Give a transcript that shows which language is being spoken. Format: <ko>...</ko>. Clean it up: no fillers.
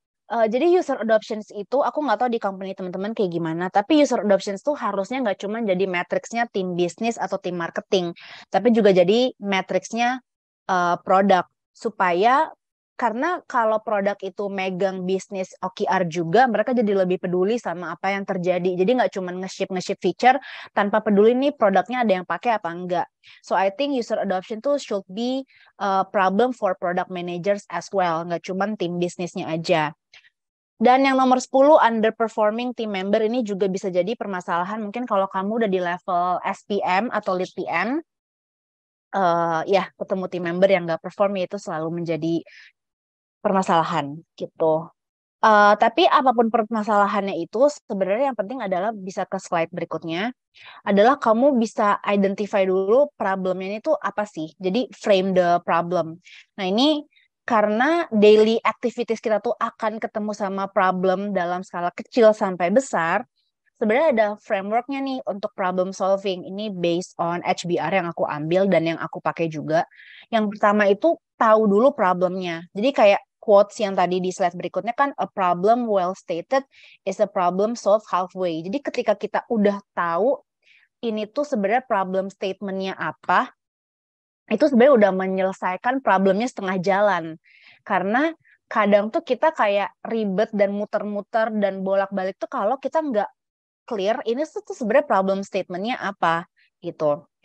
<id>Jadi user adoptions itu, aku nggak tahu di company teman-teman kayak gimana, tapi user adoptions tuh harusnya nggak cuma jadi matriksnya tim bisnis atau tim marketing, tapi juga jadi matriksnya produk. Supaya, karena kalau produk itu megang bisnis OKR juga, mereka jadi lebih peduli sama apa yang terjadi. Jadi nggak cuma nge-ship feature, tanpa peduli nih produknya ada yang pakai apa enggak.</id> <en>So I think user adoption</en> <id>tuh</id> <en>should be a problem for product managers as well,</en> <id>nggak cuma tim bisnisnya aja. Dan yang nomor 10, underperforming team member, ini juga bisa jadi permasalahan. Mungkin kalau kamu udah di level SPM atau lead PM, ya ketemu team member yang nggak perform itu selalu menjadi permasalahan gitu. Tapi apapun permasalahannya itu, sebenarnya yang penting adalah bisa ke slide berikutnya, adalah kamu bisa identify dulu problemnya ini tuh apa sih. Jadi</id> <en>frame the problem.</en> <id>Nah ini karena daily activities kita tuh akan ketemu sama problem dalam skala kecil sampai besar, sebenarnya ada frameworknya nih untuk problem solving. Ini based on HBR yang aku ambil dan yang aku pakai juga. Yang pertama itu tahu dulu problemnya. Jadi kayak quotes yang tadi di slide berikutnya kan,</id> <en>a problem well stated is a problem solved halfway.</en> <id>Jadi ketika kita udah tahu ini tuh sebenarnya problem statement-nya apa, itu sebenarnya udah menyelesaikan problemnya setengah jalan. Karena kadang tuh kita kayak ribet dan muter-muter dan bolak-balik tuh kalau kita nggak clear ini tuh sebenarnya problem statement-nya apa gitu.</id>